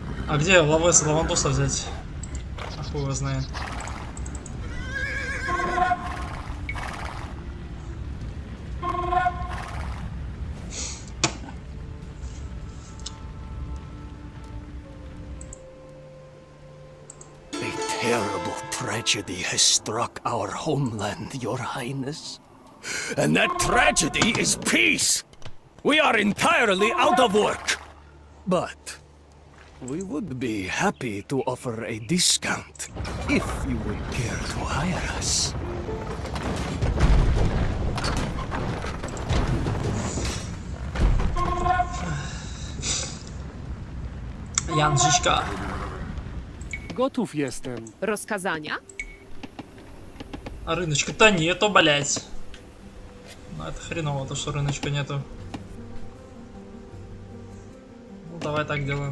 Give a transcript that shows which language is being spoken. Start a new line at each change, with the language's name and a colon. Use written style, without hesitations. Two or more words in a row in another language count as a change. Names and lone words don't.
Russian: А где лавандуса взять? А хуй его знает.
English: A terrible tragedy has struck our homeland, Your Highness. And that tragedy is peace! We are entirely out of work! But we would be happy to offer a discount if you would care to hire us.
Polish: Ядвига. Gotów jestem. Rozkazania?
Russian: А рыночка-то нету, блять. Ну это хреново, то что рыночка нету. Ну давай так делаем.